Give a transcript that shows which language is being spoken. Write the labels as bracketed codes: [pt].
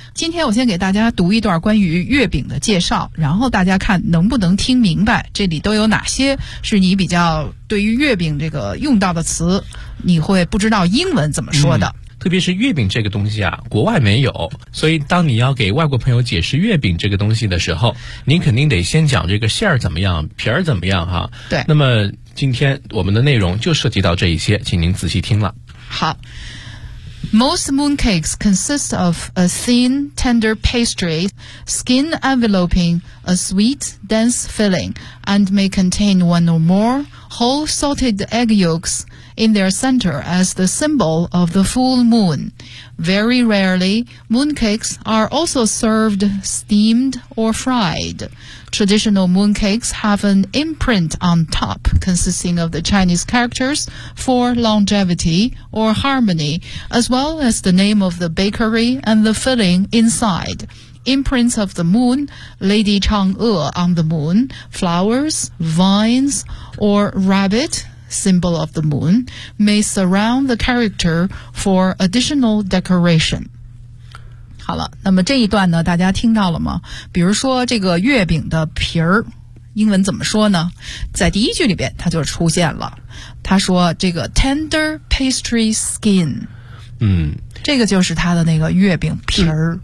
[zh] 今天我先给大家读一段关于月饼的介绍，然后大家看能不能听明白这里都有哪些是你比较对于月饼这个用到的词，你会不知道英文怎么说的。特别是月饼这个东西啊，国外没有，所以当你要给外国朋友解释月饼这个东西的时候，您肯定得先讲这个馅儿怎么样，皮儿怎么样哈。对。那么今天我们的内容就涉及到这一些，请您仔细听了。好。 [en] Most mooncakes consist of a thin, tender pastry, skin enveloping a sweet, dense filling, and may contain one or more whole salted egg yolks in their center as the symbol of the full moon. Very rarely, mooncakes are also served steamed or fried. Traditional mooncakes have an imprint on top consisting of the Chinese characters for longevity or harmony, as well as the name of the bakery and the filling inside. Imprints of the moon, Lady Chang'e on the moon, flowers, vines, or rabbit, symbol of the moon, may surround the character for additional decoration. [zh] 好了，那么这一段呢，大家听到了吗？比如说这个月饼的皮儿，英文怎么说呢？在第一句里边，它就出现了。他说这个 [en] tender pastry skin。 [zh] 嗯，这个就是它的那个月饼皮儿。